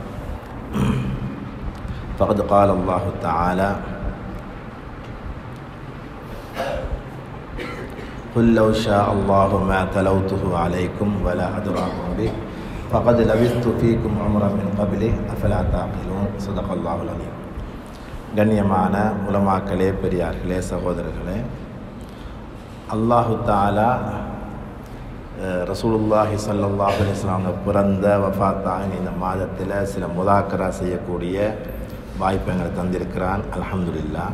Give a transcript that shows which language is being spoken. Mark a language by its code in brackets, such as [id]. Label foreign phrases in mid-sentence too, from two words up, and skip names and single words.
[ar] فقد قال الله تعالى قل لو شاء الله ما تلوته عليكم ولا أدراكم به فقد لبثت فيكم عمرا من قبله أفلا تعقلون صدق الله العظيم [ta] கண்ணியமான உலமாக்களே, பெரியார்களே, சகோதரர்களே, [ar] الله تعالى رسول الله صلى الله عليه وسلم [ta] பிறந்த வஃபாத்தான இந்த மாதத்தில் சில முதாக்கரா செய்யக்கூடிய வாய்ப்பை தந்திருக்கிறான். அல்ஹம்துலில்லாஹ்.